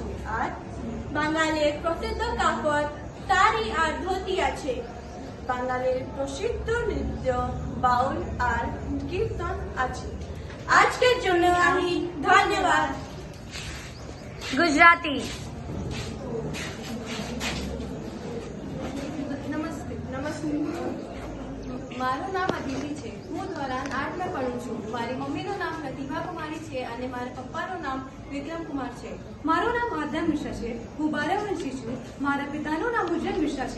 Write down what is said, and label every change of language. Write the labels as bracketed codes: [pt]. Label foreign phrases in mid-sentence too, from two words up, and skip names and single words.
[bn] আর বাঙালির প্রসিদ্ধ কাপড় শাড়ি আর ধুতি আছে। বাঙালির প্রসিদ্ধ নৃত্য বাউল আর কীর্তন আছে। আজকের জন্য আমি ধন্যবাদ। [gu] गुजराती. નમસ્તે. મારું નામ અદિતિ છે. હું ધોરણ 8માં પઢું છું. મારી મમ્મીનું નામ પ્રતિભા કુમારી છે અને મારા પપ્પાનું નામ વિક્રમ કુમાર છે. મારું નામ આદમ મિશ્રા છે. હું 12 વર્ષની છું. મારા પિતાનું નામ ઉજ્જૈન મિશ્રા છે.